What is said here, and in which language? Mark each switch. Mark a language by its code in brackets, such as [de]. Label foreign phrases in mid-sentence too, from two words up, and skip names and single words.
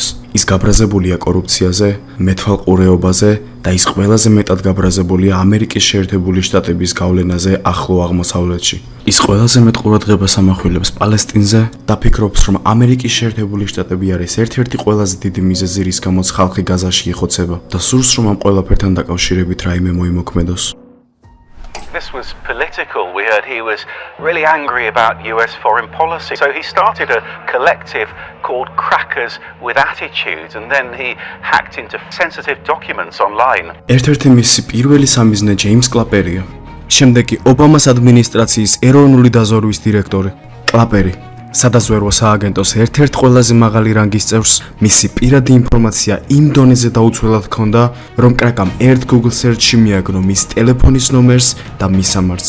[ka] ის გაბრაზებულია კორუფციაზე, მეთვალყურეობაზე და ის ყველაზე მეტად გაბრაზებულია ამერიკის შეერთებული შტატების გავლენაზე ახლო აღმოსავლეთში. ის ყველაზე მეტ ყურადღებას ამახვილებს პალესტინზე და ფიქრობს, რომ ამერიკის შეერთებული შტატები არის ერთ-ერთი ყველაზე დიდი მიზეზი, რის გამოც ხალხი გაზაში იხოცება და სურს, რომ ამ ყველაფერთან დაკავშირებით რაიმე მოიმოქმედოს. [en] This was political. We heard he was really angry about US foreign policy. So he started a collective called Crackers with Attitudes, and then he hacked into sensitive documents online. [ka] ერთ-ერთი მისი პირველი სამიზნე ჯეიმს კლაპერია. შემდეგ კი ობამას ადმინისტრაციის ეროვნული დაზვერვის დირექტორი. კლაპერი სადაზვერვო სააგენტოს ერთ-ერთ ყველაზე მაღალი რანგის წევრს მისი პირადი ინფორმაცია იმ დონეზე დაუცველად ჰქონდა, რომ კრაკამ ერთ Google search-ში მიაგნო მის ტელეფონის ნომერს და მისამართს.